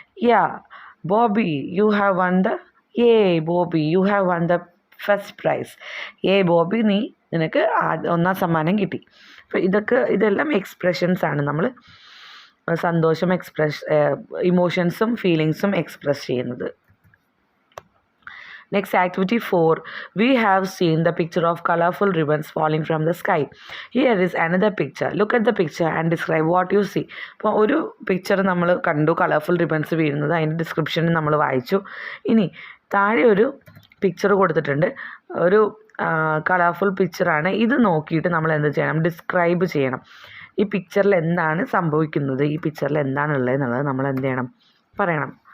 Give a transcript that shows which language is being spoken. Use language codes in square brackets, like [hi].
[en] Yeah, Bobby you have won the Bobby you have won the first prize. [ml] Bobby, നിനക്ക് 1ാം സമ്മാനം കിട്ടി. അപ്പോൾ ഇതെല്ലാം എക്സ്പ്രഷൻസ് ആണ്. നമ്മൾ സന്തോഷം ഇമോഷൻസും ഫീലിങ്സും എക്സ്പ്രസ് ചെയ്യുന്നത്. [en] Next, activity 4. We have seen the picture of colorful ribbons falling from the sky. Here is another picture. Look at the picture and describe what you see. [ml] അപ്പോൾ ഒരു പിക്ചർ നമ്മൾ കണ്ടു, കളർഫുൾ റിബൺസ് വീഴുന്നത്. അതിൻ്റെ description നമ്മൾ വായിച്ചു. ഇനി താഴെ ഒരു പിക്ചർ കൊടുത്തിട്ടുണ്ട്, ഒരു കളർഫുൾ പിക്ചറാണ്. ഇത് നോക്കിയിട്ട് നമ്മൾ എന്ത് ചെയ്യണം? ഡിസ്ക്രൈബ് ചെയ്യണം. ഈ പിക്ചറിൽ എന്താണ് സംഭവിക്കുന്നത്, ഈ പിക്ചറിൽ എന്താണുള്ളത് എന്നുള്ളത് നമ്മൾ എന്ത് ചെയ്യണം? പറയണം.